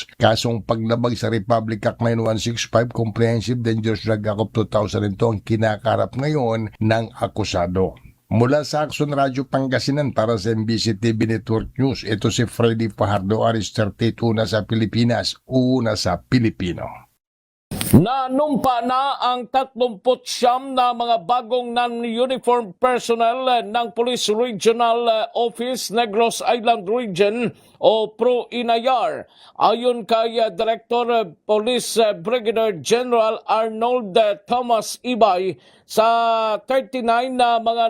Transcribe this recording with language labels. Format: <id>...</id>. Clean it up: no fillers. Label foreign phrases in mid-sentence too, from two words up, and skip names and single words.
<tl>Kasong paglabag sa Republic Act 9165 Comprehensive Dangerous Drug Act of 2002 ang kinakarap ngayon ng akusado. Mula sa Action Radio Pangasinan para sa MBC TV Network News, ito si Freddy Fajardo, Aris 38, una sa Pilipinas, una sa Pilipino. Nanumpa na ang 39 na mga bagong</tl> <en>non-uniform personnel</en> <tl>ng Police Regional Office Negros Island Region o PRO-INAYAR. Ayon kay Director Police Brigadier General Arnold Thomas Ibay, sa 39 na mga</tl>